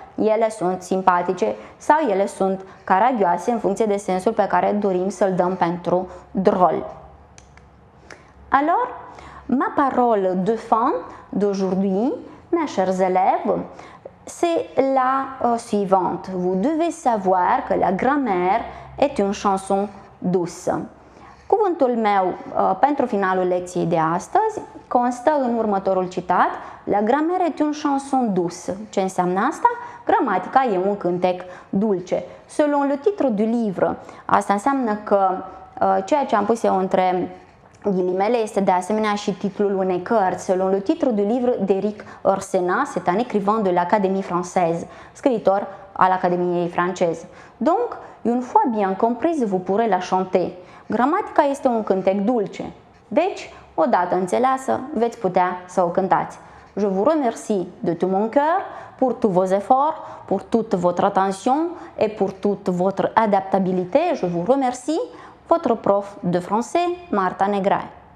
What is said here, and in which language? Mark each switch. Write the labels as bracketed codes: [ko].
[ro] Ele sunt simpatice sau ele sunt caragioase în funcție de sensul pe care dorim să-l dăm pentru drôle. [fr] Alors, ma parole de fin d'aujourd'hui, mes chers élèves, c'est la suivante. Vous devez savoir que la grammaire est une chanson douce. [ro] Cuvântul meu pentru finalul lecției de astăzi constă în următorul citat: [fr] La grammaire est une chanson douce. [ro] Ce înseamnă asta? Gramatica e un cântec dulce. [fr] Selon le titre du livre, [ro] asta înseamnă că ceea ce am pus eu între ghilimele este de asemenea și titlul unei cărți. [fr] Selon le titre du livre d'Éric Orsena, c'est un écrivain de l'Académie française, [ro] scriitor al Academiei franceze. [fr] Donc, une fois bien comprise, vous pourrez la chanter. [ro] Gramatica este un cântec dulce, deci, odată înțeleasă, veți putea să o cântați. [fr] Je vous remercie de tout mon cœur pour tous vos efforts, pour toute votre attention et pour toute votre adaptabilité. Je vous remercie, votre prof de français, Marta Negrae.